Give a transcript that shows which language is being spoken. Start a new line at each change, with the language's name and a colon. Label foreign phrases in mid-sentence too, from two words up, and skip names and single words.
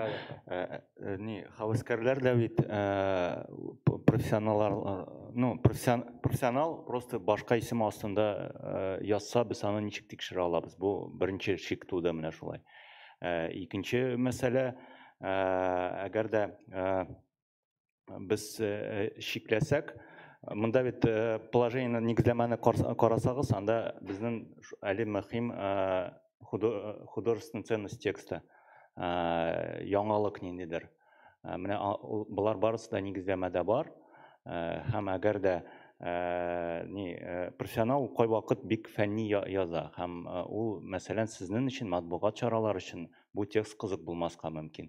Tatar: Һәвәскәрләр дә бит профессионал просто башка исем астында язса, без аны ничек тикшерә алабыз? Бу беренче шик туды менә шулай. Икенче мәсьәлә, әгәр дә без шикләсәк, монда бит положение нигезләмәне карасагыз, анда безнең әле мөһим
Russian: художественная ценность текста,
Tatar: яңалык ниндидер. Менә булар барысы да нигезләмәдә бар. Һәм әгәр дә профессионал кайвакыт бик фәнни яза һәм ул мәсәлән сезнең өчен матбугат чаралары өчен бу текст кызык булмаска мөмкин.